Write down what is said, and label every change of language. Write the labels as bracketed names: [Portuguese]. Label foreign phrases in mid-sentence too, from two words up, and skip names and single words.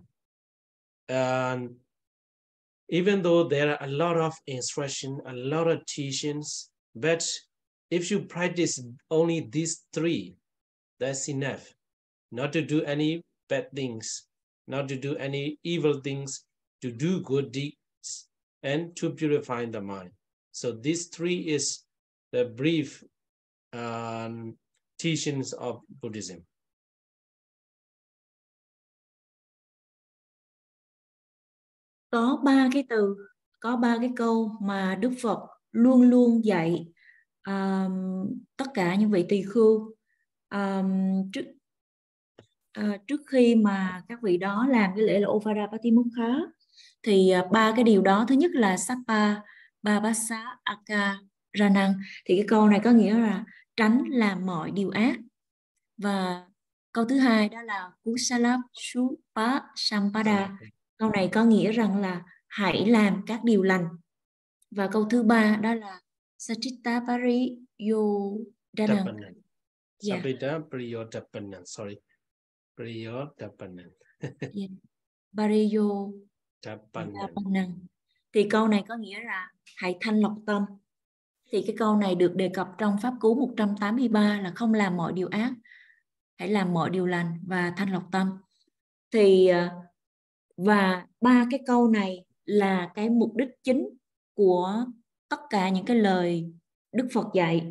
[English] And even though there are a lot of instruction, a lot of teachings, but if you practice only these 3, that's enough. Not to do any bad things, not to do any evil things, to do good deeds, and to purify the mind. So these 3 is the brief teachings of Buddhism. [Vietnamese] Có 3 cái từ, có 3 cái câu mà Đức Phật luôn luôn dạy tất cả những vị tỳ khưu trước khi mà các vị đó làm cái lễ là [Pali] Ovada Patimokha. [Vietnamese] Thì 3 cái điều đó, thứ nhất là [Pali] Sappa Babasa Aka Ranang. [Vietnamese] Thì cái câu này có nghĩa là tránh làm mọi điều ác. Và câu thứ hai đó là [Pali] Kusalasami Sampada. [Vietnamese] Câu này có nghĩa rằng là hãy làm các điều lành. Và câu thứ ba đó là [Pali] Sachitta Pariyo Danang. Sachitta Pariyo Dapanan. Sorry. Pariyo Dapanan. Pariyo Dapanan. [Vietnamese] Thì câu này có nghĩa là hãy thanh lọc tâm. Thì cái câu này được đề cập trong Pháp Cú 183 là không làm mọi điều ác, hãy làm mọi điều lành và thanh lọc tâm. Thì và 3 cái câu này là cái mục đích chính của tất cả những cái lời Đức Phật dạy.